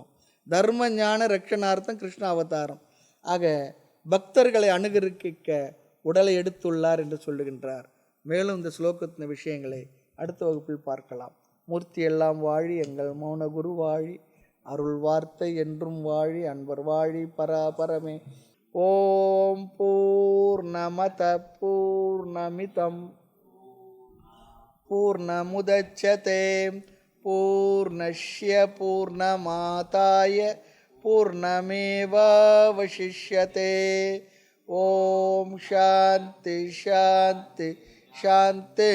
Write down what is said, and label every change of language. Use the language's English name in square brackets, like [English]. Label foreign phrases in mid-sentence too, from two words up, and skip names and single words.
[Tamil] தர்ம ஞான ரக்ஷணார்த்தம் கிருஷ்ண அவதாரம். ஆக பக்தர்களை அனுகரிக்க உடலை எடுத்துள்ளார் என்று சொல்லுகின்றார். மேலும் இந்த ஸ்லோகத்தின் விஷயங்களை அடுத்த வகுப்பில் பார்க்கலாம். மூர்த்தி எல்லாம் வாழி, எங்கள் மௌன குரு வாழி, அருள் வார்த்தை என்றும் வாழி, அன்பர் வாழி பராபரமே. [Sanskrit] ओम् पूर्णमदः पूर्णमिदं पूर्णमुदच्यते पूर्णस्य पूर्णमादाय पूर्णमेवावशिष्यते. ओम् शान्तिः शान्तिः शान्तिः.